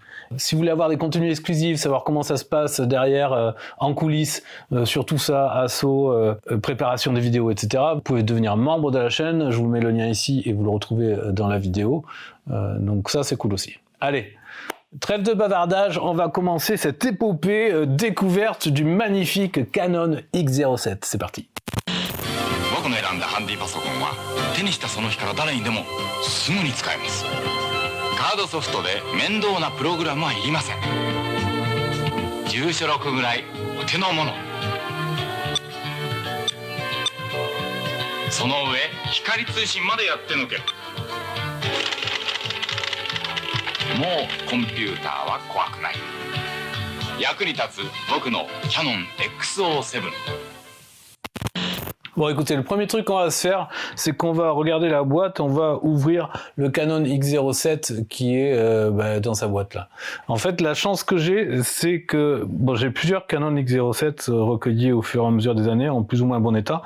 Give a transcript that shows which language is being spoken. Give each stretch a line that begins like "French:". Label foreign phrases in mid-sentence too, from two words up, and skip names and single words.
French: Si vous voulez avoir des contenus exclusifs, savoir comment ça se passe derrière, en coulisses, sur tout ça, assaut, préparation des vidéos, etc., vous pouvez devenir membre de la chaîne. Je vous mets le lien ici et vous le retrouvez dans la vidéo. Donc ça c'est cool aussi. Allez, trêve de bavardage, on va commencer cette épopée découverte du magnifique Canon X07. C'est parti.
Japanese: 僕の選んだハンディパソコンは手にしたその日から誰にでもすぐに使えます。カードソフトで面倒なプログラムはいりません。住所録ぐらいお手の物。その上光通信までやってのける。もうコンピューターは怖くない。役に立つ僕のキャノン XO7。
French: Bon, écoutez, le premier truc qu'on va se faire, c'est qu'on va regarder la boîte, on va ouvrir le Canon X07 qui est dans sa boîte là. En fait, la chance que j'ai, c'est que j'ai plusieurs Canon X07 recueillis au fur et à mesure des années en plus ou moins bon état.